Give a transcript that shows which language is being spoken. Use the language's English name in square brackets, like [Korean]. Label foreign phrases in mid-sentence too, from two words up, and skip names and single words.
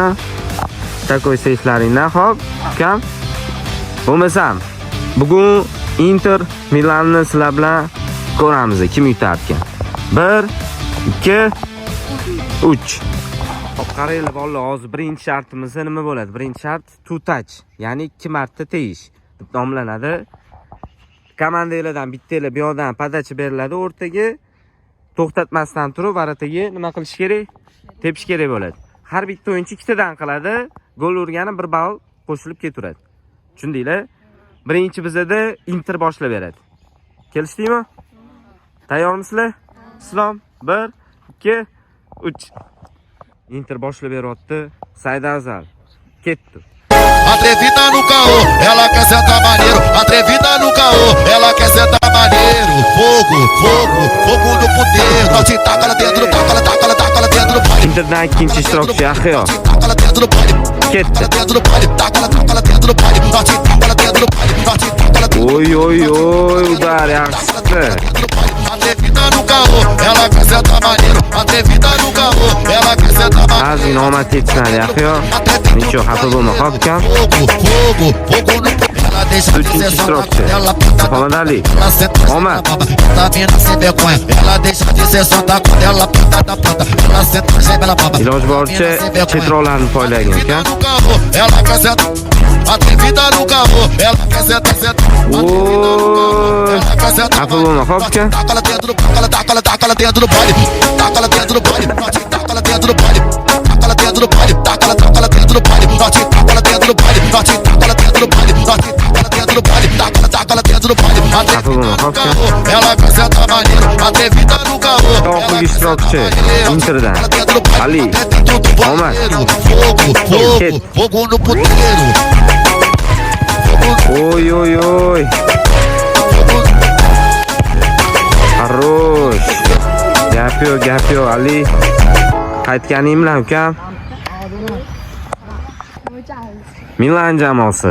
[Uzbek] Takoy seyflaringdan, xo'p? Ukam. Bo'lmasam, bugun Inter Milanni sizlar bilan ko'ramiz, kim yutarkan. 1 2 3. Qaranglar bolalar, hozir birinchi shartimiz nima bo'ladi? [English] Birinchi shart to touch, [Uzbek] ya'ni 2 marta tegish deb nomlanadi. Komandalardan bittalar bu yoqdan podacha beriladi o'rtaga. To'xtatmasdan turib varataga nima qilish kerak? Tepish kerak bo'ladi. Har bitta o'yinchi ikkitadan qiladi. Gol urgani 1 ball qo'shilib ketaveradi. Tushundinglar? Birinchi bizada Inter boshlab beradi. Kelishdingmi? Tayyormisizlar? Islom 1 2 3. Inter boshlab beryapti. Saidazal ketdi. [Portuguese] Atrevida no caô, ela quer sentar maneiro. Atrevida no caô, ela quer sentar maneiro. Fogo, fogo, fogo no poder. Nós te taca lá dentro, taca lá dentro do baile. [Uzbek] Interdan ikkinchi ishtirokchi Axiyo. [Portuguese] Taca lá dentro do baile. [Uzbek] Ketdi. [Portuguese] Dentro do baile, taca lá dentro do baile. Nós te taca lá dentro do baile. Nós te taca lá dentro do baile. [Uzbek] Oy, udar yaxshi. [Portuguese] Atrevida no caô, ela quer sentar maneiro. Atrevida no caô, ela quer sentar maneiro. [Uzbek] Azin omad yetishmadi Axiyo. Nicho xafa bo'lma, xo'p ukam. [Portuguese] Fogo, fogo, fogo no poder. Ela deixa de ser só ela [Uzbek] Muhammadali. Omad. [Portuguese] Tá vindo sem vergonha. Ela deixa de ser só quando ela pinta da planta. Ela senta sem ela baba. [Uzbek] Iloj boricha chetrolarni poylagan uka. [Portuguese] Ela quer sentar. Atrevida no carro, ela quer sentar. [Uzbek] Oy. Xafa bo'lma, xo'p uka. [Portuguese] Taca lá dentro do baile. Taca lá dentro do baile. Taca lá dentro do baile. Taca lá dentro do baile. Taca lá dentro do baile. Taca lá dentro do baile. Taca lá dentro do baile. Taca lá dentro do baile. Taca lá dentro do baile. [Uzbek] Xafa bo'lma, xo'p uka. [Portuguese] Ela quer sentar maneiro. Atrevida no carro. [Uzbek] Oxirgi ishtirokchi Interdan Ali. Omad. [Portuguese] Fogo, fogo, fogo no puteiro. [Uzbek] Oy. Harosh. Gap yo Ali. Qaytganing bilan ukam. Milan jamoasi.